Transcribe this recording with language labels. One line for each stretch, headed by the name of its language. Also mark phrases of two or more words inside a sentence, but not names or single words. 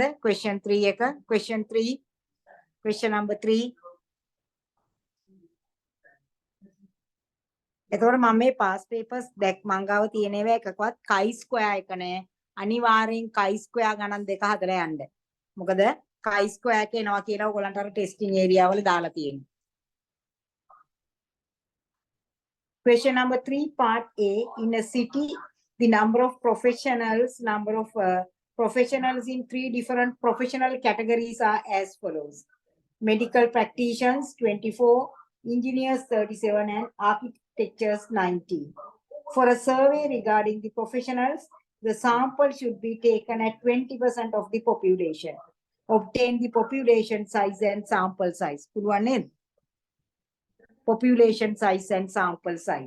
English: question 3 එක. question 3. question number 3.
Sinhala: එතකොට මම මේ
English: past papers
Sinhala: දැක් මං ගාව තියෙන ඒවා එකකවත්
English: chi square
Sinhala: එක නෑ. අනිවාර්යෙන්
English: chi square
Sinhala: ගණන් දෙක හදලා යන්න. මොකද
English: chi square
Sinhala: එක එනවා කියලා ඔයගොල්ලන්ට අර ටෙස්ටිං ඒරියා වල දාලා තියෙනවා.
English: Question number 3, part A. In a city, the number of professionals in 3 different professional categories are as follows: medical practitioners 24, engineers 37, and architects 19. For a survey regarding the professionals, the sample should be taken at 20% of the population. Obtain the population size and sample size.
Sinhala: පුළුවන් නේද?
English: Population size and sample size.